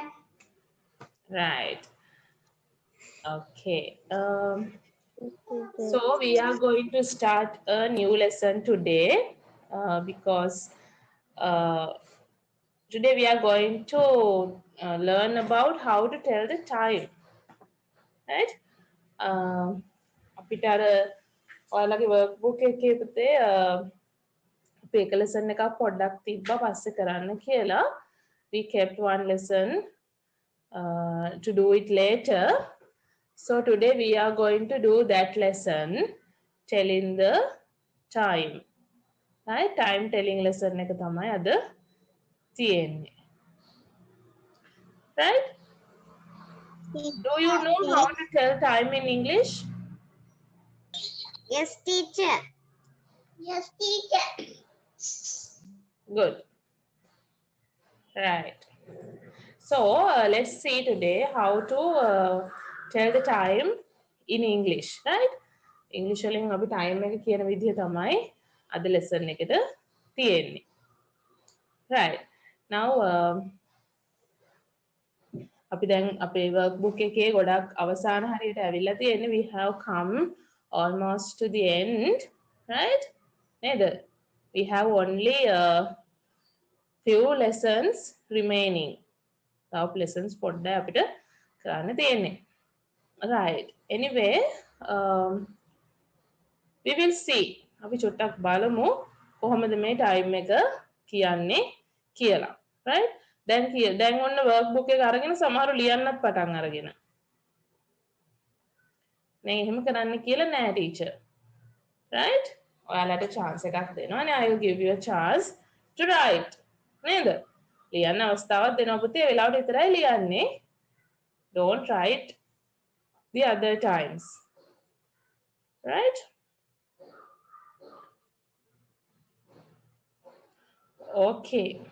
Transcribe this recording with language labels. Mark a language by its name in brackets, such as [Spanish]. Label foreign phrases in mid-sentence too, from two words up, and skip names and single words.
[English] Right. Okay. So we are going to start a new lesson today because uh, today we are going to learn about how to tell the time. Right? [Sinhala] අපිට අර ඔයාලගේ workbook එකේ පුතේ අපේ එක lesson එකක් පොඩ්ඩක් තිබ්බා පස්සේ කරන්න කියලා. [English] We kept one lesson to do it later. So today we are going to do that lesson, telling the time. Right? Time telling lesson [Sinhala] එක තමයි අද තියෙන්නේ. Right? [English] Do you know how to tell time in English? Yes, teacher. Yes, teacher. Good. Right. So let's see today how to tell the time in English, right? [Sinhala] English වලින් අපි time එක කියන විදිහ තමයි අද lesson එකට තියෙන්නේ. [English] Right. Now [Sinhala] අපි දැන් අපේ workbook එකේ ගොඩක් අවසාන හරියට ඇවිල්ලා තියෙන්නේ. [English] We have come almost to the end, right? [Sinhala] නේද? [English] We have only a few lessons remaining. [Sinhala] තව lessons පොඩ්ඩක් අපිට කරන්න තියෙන්නේ. [English] Right. Anyway, we will see. [Sinhala] අපි චුට්ටක් බලමු කොහොමද මේ time එක කියන්නේ කියලා. Right? දැන් ඔන්න workbook එක අරගෙන සමහරව ලියන්නත් පටන් අරගෙන. නේ එහෙම කරන්න කියලා නෑ teacher. Right? ඔයාලට chance එකක් දෙනවානේ. [English] I will give you a chance to write. [Sinhala] නේද? ලියන්න අවස්ථාවක් දෙනවා පුතේ. ඒ වෙලාවට විතරයි ලියන්නේ. [English] Don't write the other times. Right? Okay.